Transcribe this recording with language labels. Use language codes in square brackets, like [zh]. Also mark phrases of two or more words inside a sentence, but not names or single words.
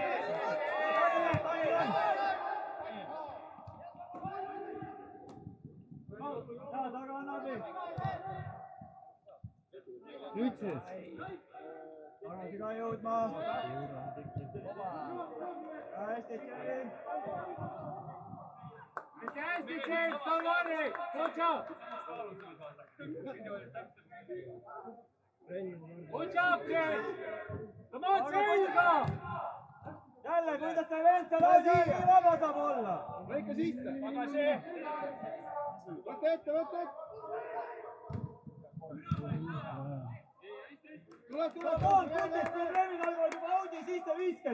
[et] Taga on abi! Nüüd siis. Tagasi ka jõudma. Hästi, Tšelin. Hästi, Tšelin, [en] don't worry. Good job. Good job, Tšelin. Come on, selga. [et] Jälle, kuidas see vend seal asi nii vaba saab olla? Lõika sisse. Tagasi. Võta ette. Tule! Pool tunnist probleemid algavad juba audi sisse viskes.